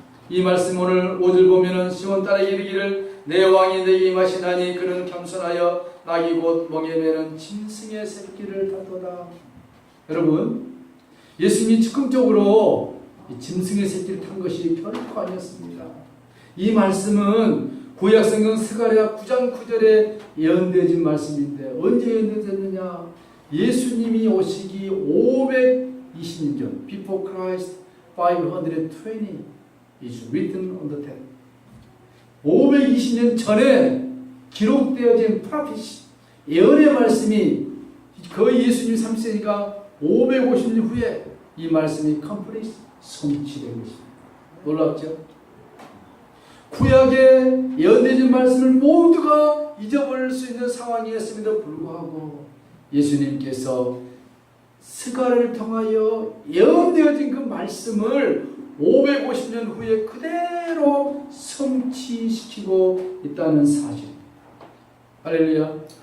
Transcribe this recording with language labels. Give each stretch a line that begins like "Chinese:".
Korean: 이 말씀 오늘 5절 보면은 시온 딸에게 이르기를 내 왕이 내게 임하시나니 그는 겸손하여 나귀 곧 멍에 매는 짐승의 새끼를 타도다. 여러분, 예수님이 즉흥적으로 짐승의 새끼를 탄 것이 결코 아니었습니다. 이 말씀은 구약성경 스가랴 9장 9절에 예언되어진 말씀인데 언제 예언되었느냐? 예수님이 오시기 520년 전,
English: before Christ 520 is written on the text.
Korean: 520년 전에 기록되어진 프로피시, 예언의 말씀이 거의 예수님 3세니까 550년 후에 이 말씀이 complete, 성취된 것입니다. 놀랍죠? 구약에 예언되어진 말씀을 모두가 잊어버릴 수 있는 상황이었음에도 불구하고 예수님께서 스가랴를 통하여 예언되어진 그 말씀을 550년 후에 그대로 성취시키고 있다는 사실입니다. 할렐루야.